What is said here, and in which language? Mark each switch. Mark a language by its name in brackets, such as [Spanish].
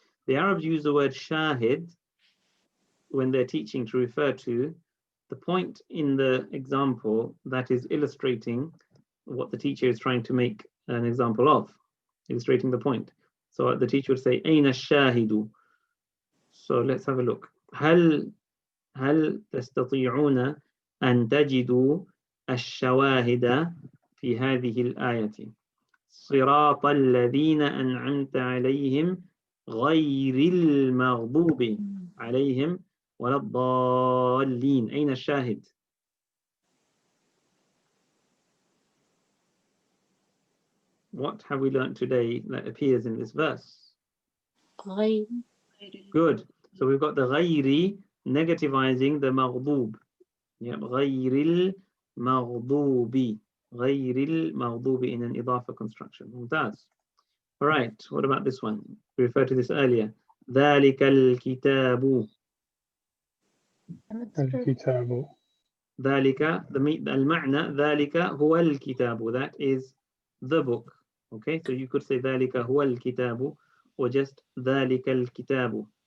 [English] The Arabs use the word shahid when they're teaching to refer to the point in the example that is illustrating what the teacher is trying to make an example of, illustrating the point. So the teacher would say, [Arabic] أين الشاهد? [English] So let's have a look. [Arabic] هل تستطيعون أن تجدوا الشواهد في هذه الآية؟ صراط الذين أنعمت عليهم غير المغضوب عليهم ولا الضالين. أين الشاهد؟ [English] What have we learned today that appears in this verse? Good. So we've got the غيري negativizing the maghdub. Yeah, [Arabic] غير المغضوب. غير المغضوب [English] in an إضافة construction. [Arabic] ممتاز. [English] All right, what about this one? We referred to this earlier. [Arabic] ذلك الكتاب. الكتاب. ذلك, المعنى ذلك هو الكتاب. [English] That is the book. Okay, so you could say [Arabic] ذلك هو الكتاب [English] or just [Arabic] ذلك الكتاب.